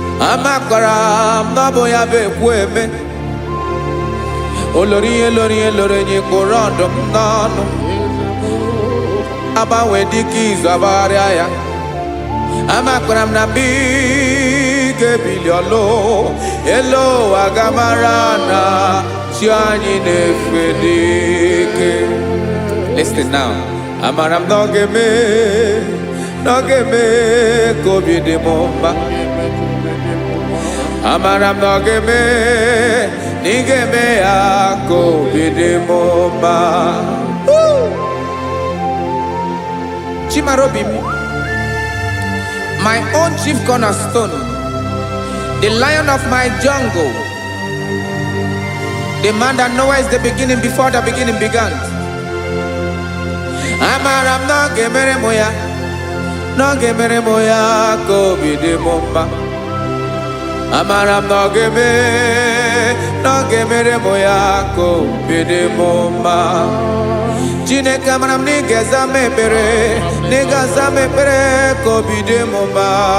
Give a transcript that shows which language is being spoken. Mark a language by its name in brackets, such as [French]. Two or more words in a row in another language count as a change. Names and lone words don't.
[Igbo] Amakwara m na ọ bụ ya bụ ekwu eme. Olori, olori, olori, onye kpụrụ ọdụm n'ọnụ. Agbanwe dịka izu, agbagharịa ya. Amakwara m na mbi ga-ebili ọlụ. Elu ụwa ga-amara na chi anyị na-efe dike. [English] Listen now. [Igbo] Amara m na ọ ga-eme, na ọ ga-eme ka obi dị m mma. Amara m na ọ ga-eme, na ị ga-eme ya ka obi dị m mma. Woo! Chimarobi m, [English] my own chief cornerstone, the lion of my jungle. The man that knoweth the beginning before the beginning began. [Igbo] Amara m na ọ ga-emere m ya, na ọ ga-emere m ya ka obi dị m mma. Amara m na ọ ga-eme, na ọ ga-emere m ya ka obi dị m mma. Chineke, amara m na ị ga-aza m ekpere, na ị ga-aza m ekpere ka obi dị m mma.